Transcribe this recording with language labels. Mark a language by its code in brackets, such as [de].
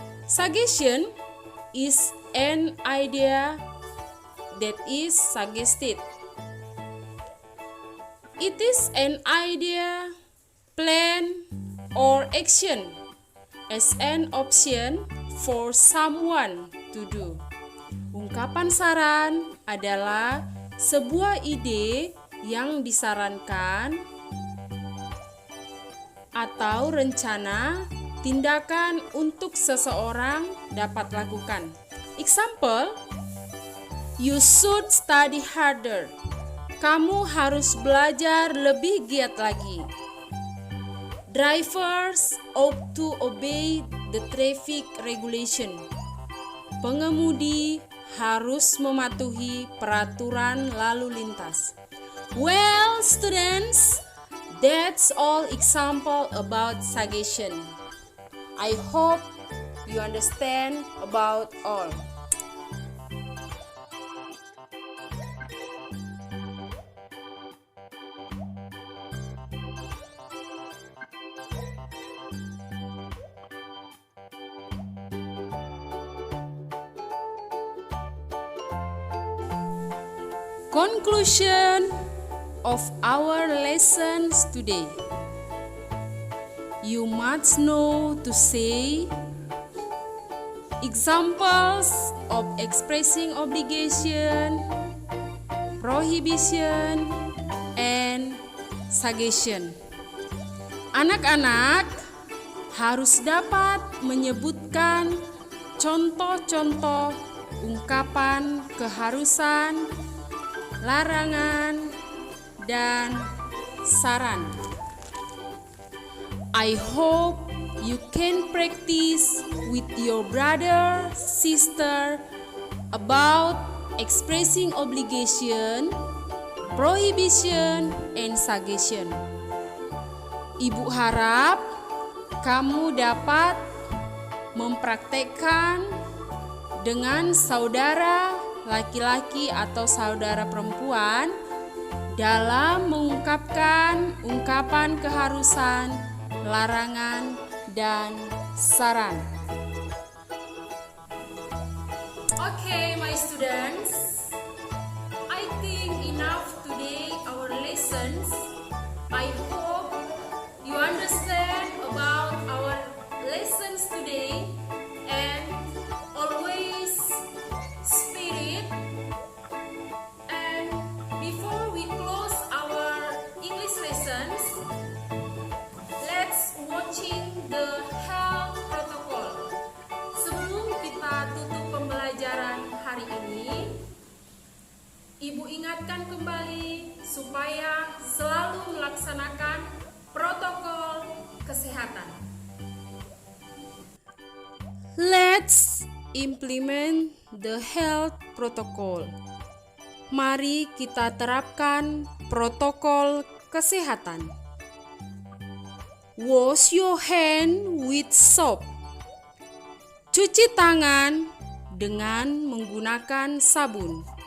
[en] Suggestion is an idea that is suggested. It is an idea, plan, or action as an option for someone to do. [id] Ungkapan saran adalah sebuah ide yang disarankan atau rencana tindakan untuk seseorang dapat lakukan. [en] Example, you should study harder. [id] Kamu harus belajar lebih giat lagi. [en] Drivers ought to obey the traffic regulation. [id] Pengemudi harus mematuhi peraturan lalu lintas. [en] Well, students, that's all example about suggestion. I hope you understand about all. Conclusion of our lessons today. You must know to say examples of expressing obligation, prohibition, and suggestion. [id] Anak-anak harus dapat menyebutkan contoh-contoh ungkapan keharusan, larangan, dan saran. [en] I hope you can practice with your brother, sister about expressing obligation, prohibition, and suggestion. [id] Ibu harap kamu dapat mempraktekkan dengan saudara laki-laki atau saudara perempuan dalam mengungkapkan ungkapan keharusan, larangan, dan saran. [en] Okay, my students, I think enough today our lessons. I hope you understand about our lessons today and always spirit. And before we close our English lessons, let's watching the health protocol. [id] Sebelum kita tutup pembelajaran hari ini, Ibu ingatkan kembali supaya selalu melaksanakan protokol kesehatan. [en] Let's implement the health protocol. [id] Mari kita terapkan protokol kesehatan. [en] Wash your hand with soap. [id] Cuci tangan dengan menggunakan sabun.